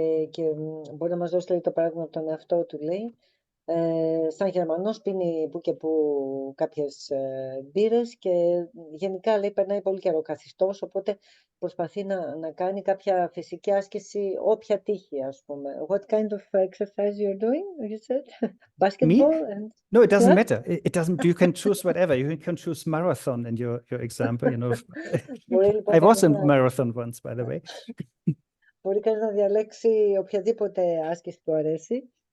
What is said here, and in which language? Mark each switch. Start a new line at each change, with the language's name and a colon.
Greek: Και μπορεί να μας δώσει το παράδειγμα από τον εαυτό του, λέει. Σαν Γερμανός πίνει που και που κάποιες μπύρες και γενικά, λέει, περνάει πολύ καιρό καθιστός, οπότε προσπαθεί να κάνει κάποια φυσική άσκηση όποια τύχει, ας πούμε.
English: What kind of exercise you're doing, you said? Basketball? Me? No, it doesn't matter. It doesn't. You can choose whatever. You can choose marathon in your example. I was in marathon once, by the way.
Greek: Μπορεί κανείς να διαλέξει οποιαδήποτε άσκηση του αρέσει.